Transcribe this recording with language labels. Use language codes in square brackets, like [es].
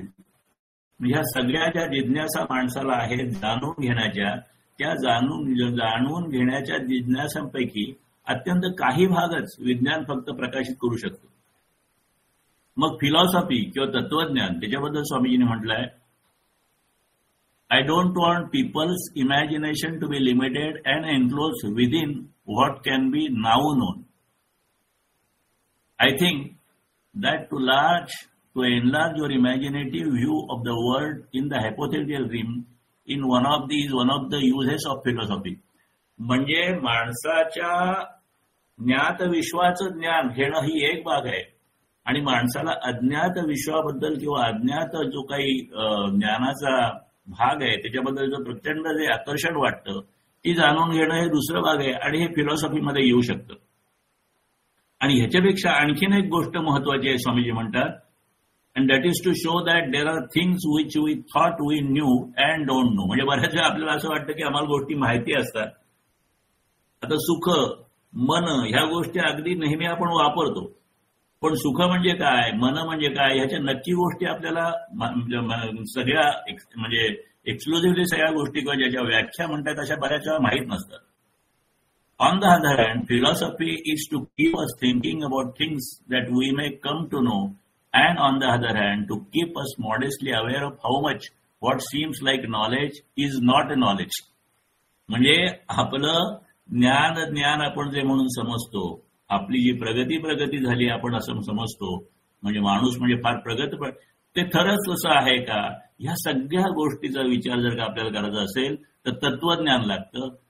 [mr] म्हणजे ह्या सगळ्या ज्या जिज्ञासा माणसाला आहेत जाणून घेण्याच्या, त्या जाणून घेण्याच्या जिज्ञासांपैकी अत्यंत काही भागच विज्ञान फक्त प्रकाशित करू शकतो. मग फिलॉसॉफी किंवा तत्वज्ञान, त्याच्याबद्दल स्वामीजीने म्हटलंय, [en] I don't want people's imagination to be limited and enclose within what can be now known. I think that to enlarge your imaginative view of the world in the hypothetical realm in one of the uses of philosophy. [mr] म्हणजे माणसाच्या ज्ञात विश्वाचं ज्ञान घेणं ही एक बाब आहे आणि माणसाला अज्ञात विश्वाबद्दल किंवा अज्ञात जो काही ज्ञानाचा भाग आहे त्याच्याबद्दल जो प्रचंड जे आकर्षण वाटतं ती जाणून घेणं हे दुसरं भाग आहे आणि हे फिलॉसॉफीमध्ये येऊ शकतं. आणि ह्याच्यापेक्षा आणखीन एक गोष्ट महत्वाची आहे, स्वामीजी म्हणतात, [en] and that is to show that there are things which we thought we knew and don't know. [mr] म्हणजे बऱ्याच वेळा आपल्याला असं वाटतं की आम्हाला गोष्टी माहिती असतात. आता सुख, मन ह्या गोष्टी अगदी नेहमी आपण वापरतो, पण सुख म्हणजे काय, मन म्हणजे काय ह्याच्या नक्की गोष्टी आपल्याला सगळ्या म्हणजे एक्सक्लुझिव्हली सगळ्या गोष्टी किंवा ज्याच्या व्याख्या म्हणतात अशा बऱ्याच वेळा माहीत नसतात. [en] On the other hand, philosophy is to keep us thinking about things that we may come to know, and on the other hand, to keep us modestly aware of how much what seems like knowledge is not a knowledge. [mr] म्हणजे आपलं ज्ञान आपण जे म्हणून समजतो, आपली जी प्रगती झाली आपण असं समजतो, म्हणजे माणूस म्हणजे फार प्रगत, ते खरंच तसं आहे का? ह्या सगळ्या गोष्टीचा विचार जर का आपल्याला करायचा असेल तर तत्वज्ञान लागतं.